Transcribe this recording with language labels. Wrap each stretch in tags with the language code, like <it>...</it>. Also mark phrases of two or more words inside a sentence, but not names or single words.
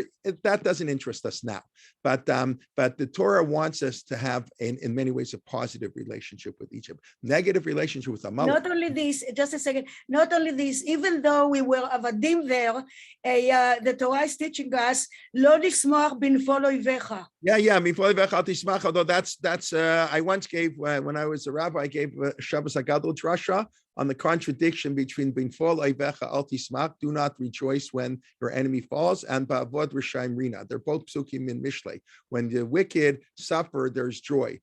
<en>That doesn't interest us now. But the Torah wants us to have, in many ways, a positive relationship with Egypt. Negative relationship with Amalek. Not only this, just a second. Not only this, even though we were avadim there, the Torah is teaching us,</en> <he>"לא נשמח בנפול אויביך."</he> <en>Yeah. Although that's I once gave when I was a rabbi, I gave Shabbos Haggadah drasha on the contradiction between</en> <he>בנפול אויביך אל תשמח,</he> <en>do not rejoice when your enemy falls, and</en> <he>באבוד רשעים רנה.</he> <en>They're both psukim in Mishlei. When the wicked suffer, there's joy.</en>